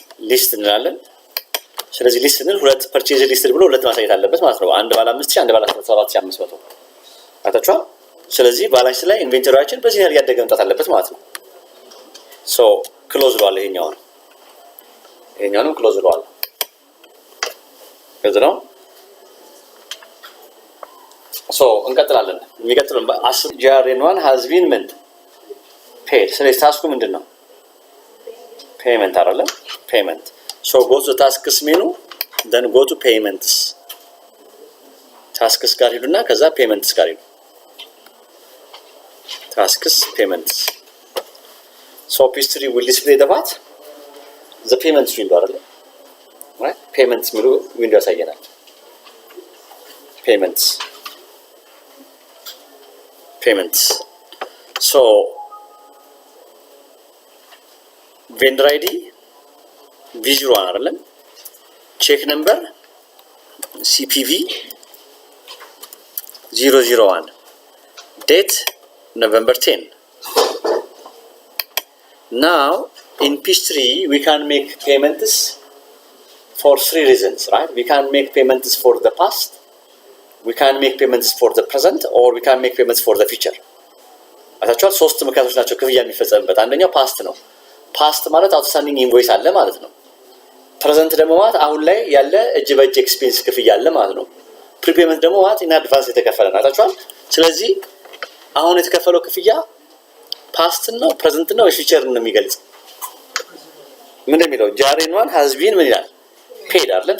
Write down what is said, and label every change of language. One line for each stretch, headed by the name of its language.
Amharic: ሊስት እንላለን። ስለዚህ ሊስት ስንል ሁለት ፐርቼዝ ሊስት ብሎ ሁለት ማሳየት አለበት ማለት ነው። አንድ ባለ 5000 አንድ ባለ 7500 አታችኋል። ስለዚህ ባላንስ ላይ ኢንቬንተሪያችን በዚህ ያህል ያደገ መምጣት አለበት ማለት ነው። ሶ ክሎዝ ብሏል። ይሄኛውንም ክሎዝ ብሏል። ከዛ ነው ሶ እንቀጥላለን። የሚቀጥለው 10 ጃሬን1
English: has been paid።
Amharic: ስለዚህ ታስኩ ምንድነው? ፔመንት አይደለም?
English: ፔመንት so go to tasks menu then go to payments tasks
Amharic: ጋር ሄዱና ከዛ
English: payments
Amharic: ጋር ሄዱ።
English: tasks payments so history will display the payments window
Amharic: አይደል?
English: right payments
Amharic: ሚሉ ዊንዶው ያሳየናል።
English: payments so vendor ID V01
Amharic: አይደለም?
English: ቼክ ነምበር CPV 001 date November 10. Now in history we can make payments for 3 reasons, right? We can make payments for the past, we can make payments for the present, or we can make payments for the future.
Amharic: አታችኋል። ሶስት ምክንያቶች ናቸው ክፍያ የሚፈጸምበት። አንደኛው ፓስት ነው። ፓስት ማለት አውትስታንዲንግ ኢንቮይስ አለ ማለት ነው። ፕሬዘንት ደግሞ ማለት አሁን ላይ ያለ እጅ በእጅ ኤክስፔንስ ክፍያ አለ ማለት ነው። ፕሪፔመንት ደግሞ ማለት
English: ኢን አድቫንስ
Amharic: የተከፈለ ነው። አታችኋል። ስለዚህ አሁን የተከፈለው ክፍያ ፓስት ነው፣ ፕሬዘንት ነው፣ ፊውቸር ነው የሚገልጽ። ምን እንደሚለው ጃሬን1
English: has been
Amharic: ምን ይላል? ፔድ አይደለም?